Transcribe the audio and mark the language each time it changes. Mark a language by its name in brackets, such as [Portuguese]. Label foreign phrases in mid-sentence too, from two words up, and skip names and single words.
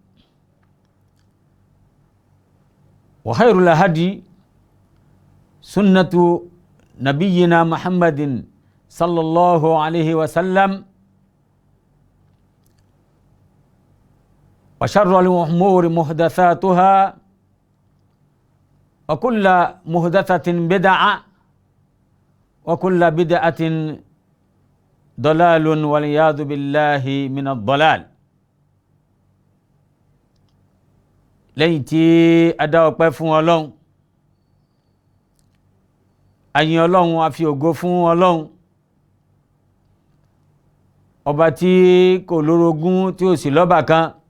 [Arabic] وخير الهدي سنة نبينا محمد صلى الله عليه وسلم وشر الأمور محدثاتها وكل محدثة بدعة وكل بدعة ضلال والعياذ بالله من الضلال. [Yoruba] lẹ́yìn tí a dá ọpẹ́ fún Ọlọ́run, a yìn Ọlọ́run, a fi ògo fún Ọlọ́run, ọba tí kò lórogún tí ó sì lọ́ba kan,